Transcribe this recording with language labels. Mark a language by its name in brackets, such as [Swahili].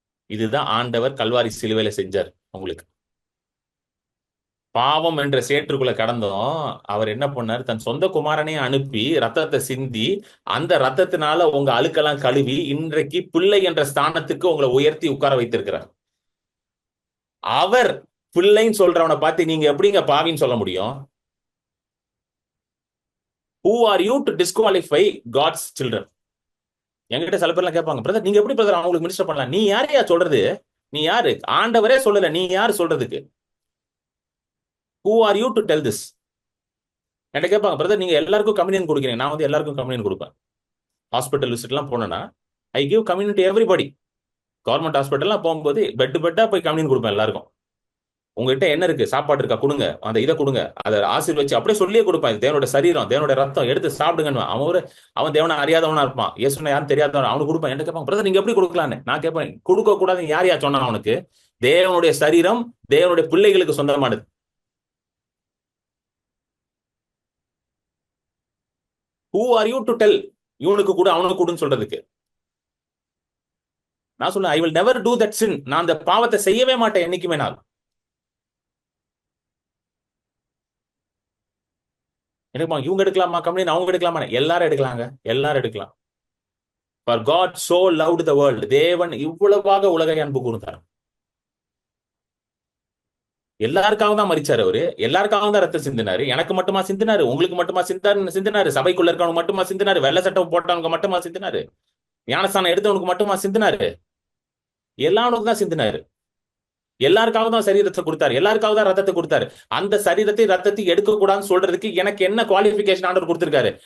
[Tamil] இதுதான் ஆண்டவர் கல்வாரி சிலுவையில செஞ்சார் உங்களுக்கு. பாவம் என்ற சேற்றுக்குள்ள கடந்தோம், அவர் என்ன பண்ணார், தன் சொந்த குமாரனை அனுப்பி ரத்தத்தை சிந்தி, அந்த ரத்தத்தினால உங்க அழுக்கெல்லாம் கழுவி, இன்றைக்கு பிள்ளை என்ற ஸ்தானத்துக்கு உங்களை உயர்த்தி உட்கார வைத்திருக்கிறார். அவர் பிள்ளைன்னு சொல்றவனை பார்த்து நீங்க எப்படிங்க பாவின்னு சொல்ல முடியும்? [English] Who are you to disqualify God's children? [Tamil] என்கிட்ட சில பேர்லாம் கேட்பாங்க, பிரதர் நீங்க எப்படி பிரதர் அவங்களுக்கு மினிஸ்டர் பண்ணலாம்? நீ யாரையா சொல்றது? நீ யாரு? ஆண்டவரே சொல்லல, நீ யாரு சொல்றதுக்கு? [English] Who are you to tell this? [Tamil] என்கிட்ட கேட்பாங்க, பிரதர் நீங்க எல்லாருக்கும் கம்யூனியன் கொடுக்குறீங்க. நான் வந்து எல்லாருக்கும் கம்யூனியன் கொடுப்பேன். ஹாஸ்பிட்டல் விசிட்லாம் போனேன்னா [English] I give communion to everybody. [Tamil] Government ஹாஸ்பிட்டல்லாம் போகும்போது பெட்டா போய் கம்யூனியன் கொடுப்பேன் எல்லாருக்கும். உங்ககிட்ட என்ன இருக்கு, சாப்பாடு இருக்கா, கொடுங்க, அந்த இதை கொடுங்க, அதை ஆசீர்வச்சு அப்படியே சொல்லியே கொடுப்பான், தேவனோட சரீரம், தேவனோட ரத்தம், எடுத்து சாப்பிடுங்கன்னு. அவன் தேவனை அறியாதவனா இருப்பான், இயேசுனை யாரும் தெரியாதவன், அவனுக்கு கொடுப்பான். என்ன கேட்பான், பிரதர் நீங்க எப்படி கொடுக்கலான்னு. நான் கேட்பேன், கொடுக்க கூடாதுன்னு யார் யார் சொன்னா அவனுக்கு? தேவனுடைய சரீரம் தேவனுடைய பிள்ளைகளுக்கு சொந்தமானது. [English] Who are you to tell [Tamil] இவனுக்கு கூட அவனுக்கு கூடன்னு சொல்றதுக்கு? நான் சொல்லுவேன், [English] I will never do that sin. [Tamil] நான் அந்த பாவத்தை செய்யவே மாட்டேன் என்னைக்குமே. நான் எனக்கு இவங்க எடுக்கலாமா கம்யூனியன், அவங்க எடுக்கலாமா? எல்லாரும் எடுக்கலாங்க, எல்லாரும் எடுக்கலாம். [English] For God so loved the world, [Tamil] தேவன் இவ்வளவாக உலகை அன்பு கூர்ந்தார். எல்லாருக்காக தான் மரிச்சாரு அவரு, எல்லாருக்காக தான் ரத்தம் சிந்தினாரு. எனக்கு மட்டுமா சிந்தினாரு? உங்களுக்கு மட்டுமா சிந்தினாரு? சபைக்குள்ள இருக்கவங்க மட்டுமா சிந்தினாரு? வெள்ளை சட்டம் போட்டவங்க மட்டுமா சிந்தினாரு? ஞானஸ்தானம் எடுத்தவனுக்கு மட்டுமா சிந்தினாரு? எல்லாருக்கும் தான் சிந்தினாரு. எல்லாருக்காக தான் சரீரத்தை கொடுத்தாரு, எல்லாருக்காக தான் ரத்தத்தை கொடுத்தாரு. அந்த சரீரத்தை ரத்தத்தை எடுக்க கூடாதுன்னு சொல்றதுக்கு எனக்கு என்ன குவாலிபிகேஷன் ஆண்டவர் கொடுத்திருக்காரு?